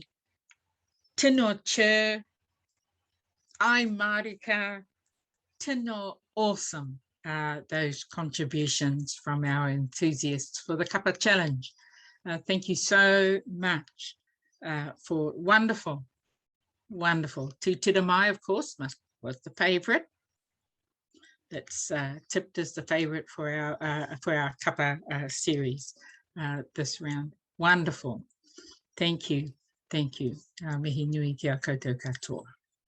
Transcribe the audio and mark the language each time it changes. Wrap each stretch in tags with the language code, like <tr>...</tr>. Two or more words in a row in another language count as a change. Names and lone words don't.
<mi>Tino chur, ai marika, tino awesome.</mi> <en>Those contributions from our enthusiasts for the Kapa Challenge. Thank you so much for wonderful, wonderful. Tūtira mai, of course, was the favourite. That's tipped as the favourite for our Kapa series this round. Wonderful. Thank you. Thank you.</en> <mi>Mihi nui ki a koutou katoa.</mi>